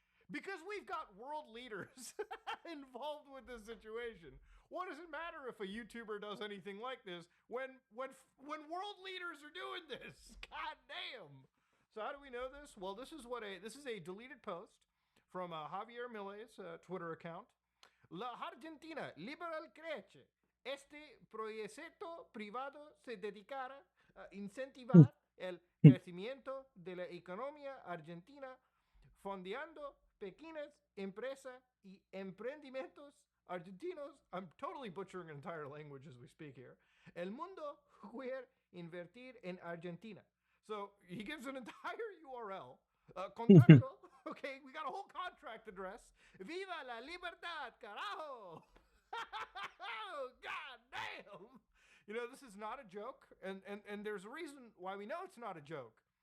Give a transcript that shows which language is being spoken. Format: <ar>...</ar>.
<en>Because we've got world leaders involved with this situation. What does it matter if a YouTuber does anything like this when world leaders are doing this? God damn. So how do we know this? Well, this is a deleted post from Javier Milei's Twitter account.</en> <es>La Argentina liberal crece. Este proyecto privado se dedicará a incentivar el crecimiento de la economía argentina fondeando pequeñas empresas y emprendimientos argentinos.</es> <en>I'm totally butchering an entire language as we speak here.</en> <es>El mundo quiere invertir en Argentina.</es> <en>So he gives an entire URL. Contacto. Okay, we got a whole contract address.</en> <es>Viva la libertad, carajo!</es> <en>God damn! This is not a joke, and there's a reason why we know it's not a joke.</en>